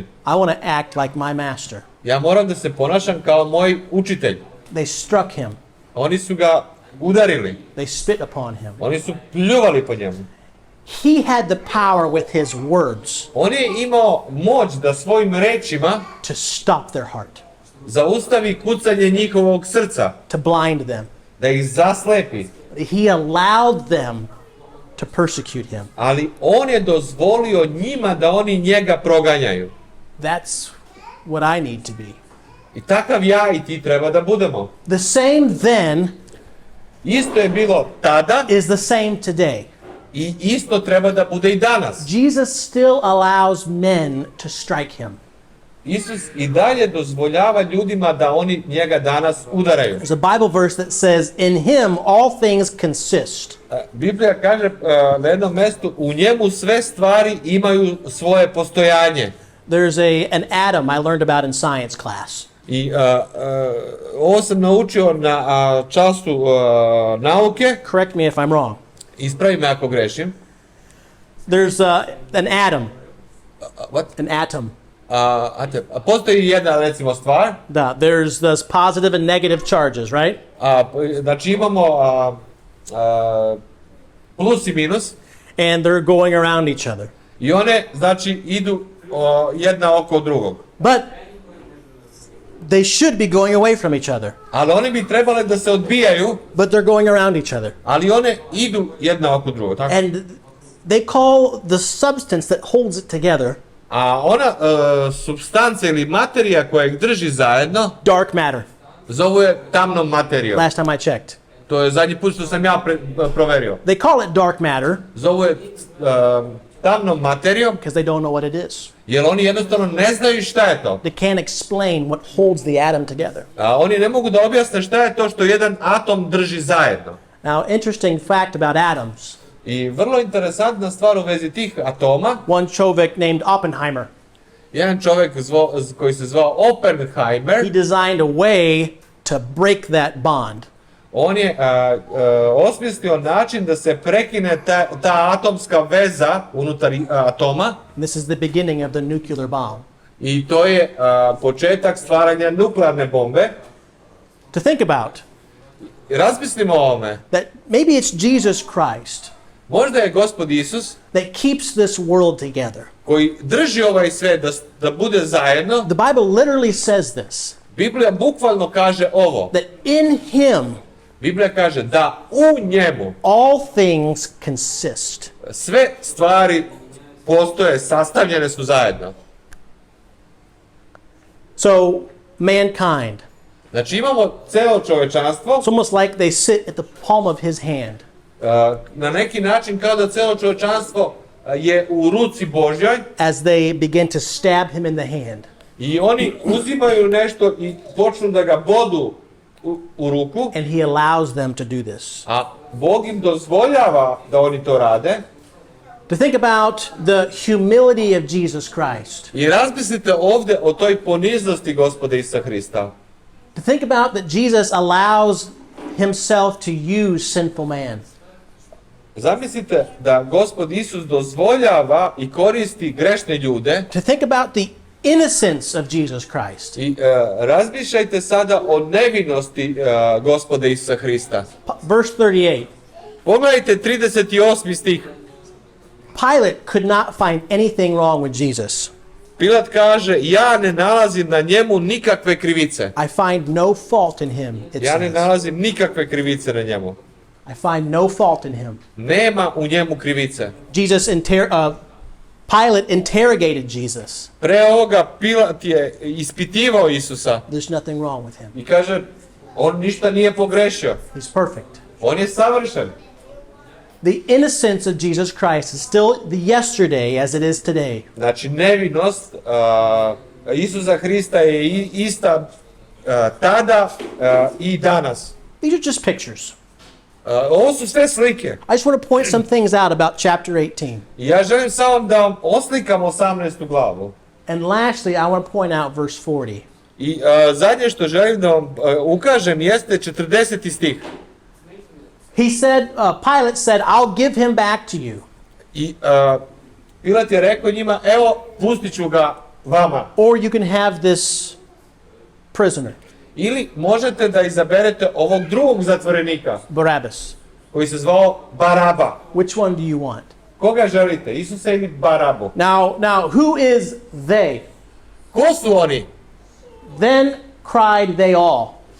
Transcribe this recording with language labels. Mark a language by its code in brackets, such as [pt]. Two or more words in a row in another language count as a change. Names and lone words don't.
[en] I want to act like my master. [sr] Ja moram da se ponašam kao moj učitelj. [en] They struck him. [sr] Oni su ga udarili. [en] They spit upon him. [sr] Oni su pljuvali po njemu. [en] He had the power with his words [sr] On je imao moć da svojim rečima [en] to stop their heart, [sr] zaustavi kucanje njihovog srca, [en] to blind them. [sr] da ih zaslepi. [en] He allowed them to persecute him. [sr] Ali on je dozvolio njima da oni njega proganjaju. [en] That's what I need to be. [sr] I takav ja i ti treba da budemo. [en] The same then [sr] Isto je bilo tada [en] is the same today. [sr] i isto treba da bude i danas. [en] Jesus still allows men to strike him. [sr] Isus i dalje dozvoljava ljudima da oni njega danas udaraju. [en] There's a Bible verse that says, in him all things consist. [sr] Biblija kaže na jednom mjestu, u njemu sve stvari imaju svoje postojanje. [en] There's an atom I learned about in science class. [sr] I ovo sam naučio na času nauke. [en] Correct me if I'm wrong. [sr] Ispravi me ako grešim. [en] There's an atom. What? An atom. [sr] Postoji jedna, recimo, stvar. Da, [en] there's those positive and negative charges, right? [sr] Znači imamo plus i minus. [en] And they're going around each other. [sr] I one, znači, idu jedna oko drugog. [en] But they should be going away from each other. [sr] Ali one bi trebale da se odbijaju. [en] But they're going around each other. [sr] Ali one idu jedna oko drugog. Tako? [en] And they call the substance that holds it together [sr] A ona supstanca ili materija koja ih drži zajedno [en] dark matter. [sr] zovu je tamnom materijom. [en] Last time I checked. [sr] To je zadnji put što sam ja proverio. [en] They call it dark matter [sr] Zovu je tamnom materijom [en] because they don't know what it is. [sr] jer oni jednostavno ne znaju šta je to. [en] They can't explain what holds the atom together. [sr] Oni ne mogu da objasne šta je to što jedan atom drži zajedno. [en] Now, interesting fact about atoms. [sr] I vrlo interesantna stvar u vezi tih atoma. [en] One čovjek named Oppenheimer. [sr] Jedan čovjek koji se zvao Oppenheimer. [en] He designed a way to break that bond. [sr] On je osmislio način da se prekine ta atomska veza unutar atoma. [en] This is the beginning of the nuclear bomb. [sr] I to je početak stvaranja nuklearne bombe. [en] To think about. [sr] Razmislimo o ovome. [en] That maybe it's Jesus Christ [sr] Možda je Gospod Isus [en] that keeps this world together. [sr] koji drži ovaj svet da bude zajedno. [en] The Bible literally says this. [sr] Biblija bukvalno kaže ovo. [en] That in him [sr] Biblija kaže da u njemu [en] all things consist. [sr] sve stvari postoje, sastavljene su zajedno. [en] So, mankind. [sr] Znači imamo celo čovečanstvo. [en] It's almost like they sit at the palm of his hand. [sr] Na neki način kao da celo čovečanstvo je u ruci Božjoj. [en] As they begin to stab him in the hand. [sr] I oni uzimaju nešto i počnu da ga bodu u ruku. [en] And he allows them to do this. [sr] A Bog im dozvoljava da oni to rade. [en] To think about the humility of Jesus Christ. [sr] I razmislite ovdje o toj poniznosti Gospoda Isusa Hrista. [en] To think about that Jesus allows himself to use sinful man. [sr] Zamislite da Gospod Isus dozvoljava i koristi grešne ljude. [en] To think about the innocence of Jesus Christ. [sr] I razmišljajte sada o nevinosti Gospoda Isusa Hrista. [en] Verse 38. [sr] Pogledajte 38. stih. [en] Pilate could not find anything wrong with Jesus. [sr] Pilat kaže, ja ne nalazim na njemu nikakve krivice. [en] I find no fault in him, it [sr] Ja ne [en] says. [sr] nalazim nikakve krivice na njemu. [en] I find no fault in him. [sr] Nema u njemu krivice. [en] Pilate interrogated Jesus. [sr] Pre ovoga Pilat je ispitivao Isusa. [en] There's nothing wrong with him. [sr] I kaže, on ništa nije pogrešio. [en] He's perfect. [sr] On je savršen. [en] The innocence of Jesus Christ is still the yesterday as it is today. [sr] Znači, nevinost Isusa Hrista je ista tada i danas. [en] These are just pictures. [sr] Ovo su sve slike. [en] I just want to point some things out about chapter 18. [sr] I ja želim samo da vam oslikam 18. glavu. [en] And lastly, I want to point out verse 40. [sr] I zadnje što želim da vam ukažem jeste 40. stih. [en] He said, Pilate said, I'll give him back to you. [sr] I Pilat je rekao njima, evo, pustit ću ga vama. [en] Or you can have this prisoner, [sr] Ili možete da izaberete ovog drugog zatvorenika, Barabbas. koji se zvao Baraba. [en] Which one do you want? [sr] Koga želite, Isusa ili Barabu? [en] Now, who is they? [sr] Ko su oni? [en] Then cried they all.